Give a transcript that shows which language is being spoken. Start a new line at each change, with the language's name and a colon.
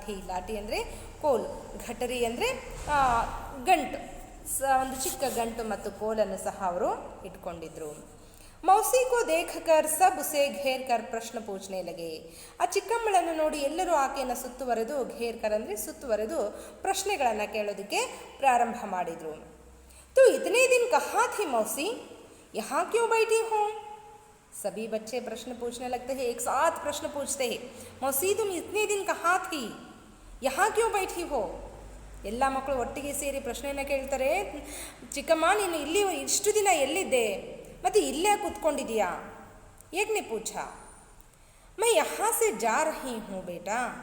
Kannada: ಲಾಠಿ ಅಂದರೆ ಕೋಲು, ಘಟರಿ ಅಂದರೆ ಗಂಟು, ಒಂದು ಚಿಕ್ಕ ಗಂಟು ಮತ್ತು ಕೋಲನ್ನು ಸಹ ಅವರು ಇಟ್ಕೊಂಡಿದ್ರು.
Hindi: ಮೌಸಿ ಕೋ ದೇಖಕರ್ ಸಬ್ ಉಸೆ ಘೇರ್ ಕರ್ ಪ್ರಶ್ನ ಪೂಚ್ನೆ ಲಗೆ.
Kannada: ಆ ಚಿಕ್ಕಮ್ಮಳನ್ನು ನೋಡಿ ಎಲ್ಲರೂ ಆಕೆಯನ್ನು ಸುತ್ತುವರೆದು, ಘೇರ್ ಕರ್ ಅಂದರೆ ಸುತ್ತುವರೆದು ಪ್ರಶ್ನೆಗಳನ್ನು ಕೇಳೋದಕ್ಕೆ ಪ್ರಾರಂಭ ಮಾಡಿದರು.
Hindi: तो इतने दिन कहाँ थी मौसी, यहाँ क्यों बैठी हो? सभी बच्चे प्रश्न पूछने लगते हैं, एक साथ प्रश्न पूछते हैं, मौसी तुम इतने दिन कहाँ थी, यहाँ क्यों बैठी हो?
Kannada: ಎಲ್ಲ ಮಕ್ಕಳು ಒಟ್ಟಿಗೆ ಸೇರಿ ಪ್ರಶ್ನೆಯನ್ನು ಕೇಳ್ತಾರೆ. ಚಿಕ್ಕಮ್ಮ, ನೀನು ಇಲ್ಲಿ ಇಷ್ಟು ದಿನ ಎಲ್ಲಿದ್ದೆ ಮತ್ತು ಇಲ್ಲೇ ಕೂತ್ಕೊಂಡಿದೀಯಾ?
Hindi: ಏಕ್ ನೆ ಪೂಛ. ಮೈ ಯಹಾ ಸೆ ಜಾ ರಹಿ ಹೂಂ ಬೇಟಾ.